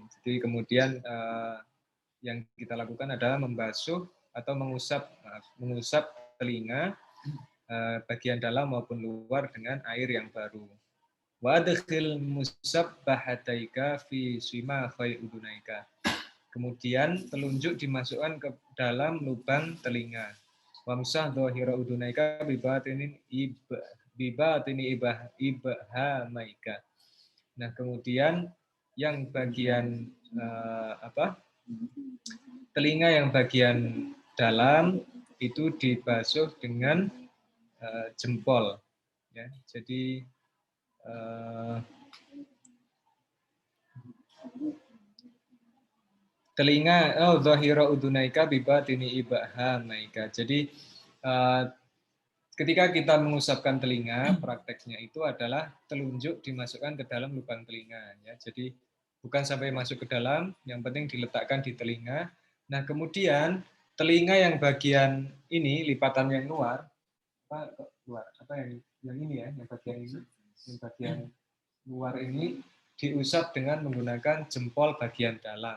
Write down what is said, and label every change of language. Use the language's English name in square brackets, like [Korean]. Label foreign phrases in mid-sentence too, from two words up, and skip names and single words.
[Indonesian] Jadi kemudian yang kita lakukan adalah membasuh atau mengusap telinga bagian dalam maupun luar dengan air yang baru. [Arabic] وأدخل مسبحتيك في صماخي أذنيك. [Indonesian] Kemudian telunjuk dimasukkan ke dalam lubang telinga. [Arabic] وامسح ظاهر أذنيك بباطن إبهاميك. [Indonesian] Nah, kemudian yang bagian telinga yang bagian dalam itu dibasuh dengan jempol ya. Jadi telinga [Arabic] ظاهر أذنيك بباطن إبهاميك. [Indonesian] Jadi ketika kita mengusapkan telinga, prakteknya itu adalah telunjuk dimasukkan ke dalam lubang telinga ya. Jadi bukan sampai masuk ke dalam, yang penting diletakkan di telinga. Nah, kemudian telinga yang bagian ini, lipatan yang luar yang ini ya, yang bagian ini, yang bagian luar ini diusap dengan menggunakan jempol bagian dalam.